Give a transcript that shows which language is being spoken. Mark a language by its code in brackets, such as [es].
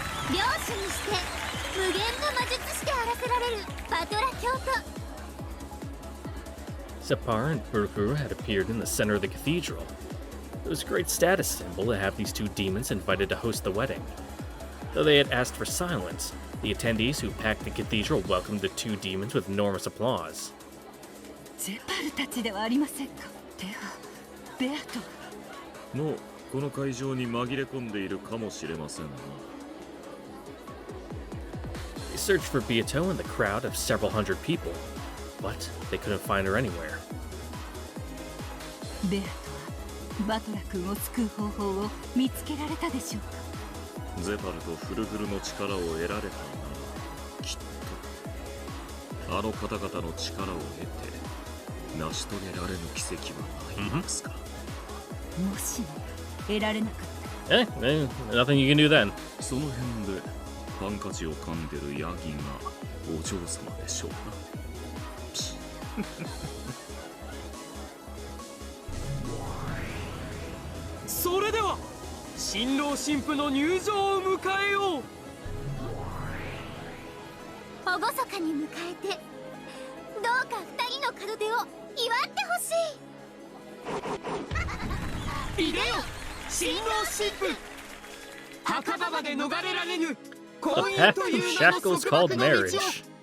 [ja] 領主にして無限の魔術師であらせられるバトラ教徒。 [en] Separ and Burkuru had appeared in the center of the cathedral. It was a great status symbol to have these two demons invited to host the wedding. Though they had asked for silence, the attendees who packed the cathedral welcomed the two demons with enormous applause. [ja] ゼパルたちではありませんか。では、ベアト。もうこの会場に紛れ込んでいるかもしれませんな。 [en] They searched for Beato in the crowd of several hundred people, but they couldn't find her anywhere. [ja] ベアトはバトラ君を救う方法を見つけられたでしょうか。ゼパルとフルフルの力を得られたなら、きっとあの方々の力を得て成し遂げられぬ奇跡はないんですか。もしも得られなかった。 [en] Nothing you can do then. [ja] その辺でハンカチを噛んでるヤギがお嬢様でしょうな。それでは新郎新婦の入場を迎えよう。厳かに迎えて、どうか二人の門出を祝ってほしい。いでよ新郎新婦、墓場まで逃れられぬ [en] The path of shackles called marriage.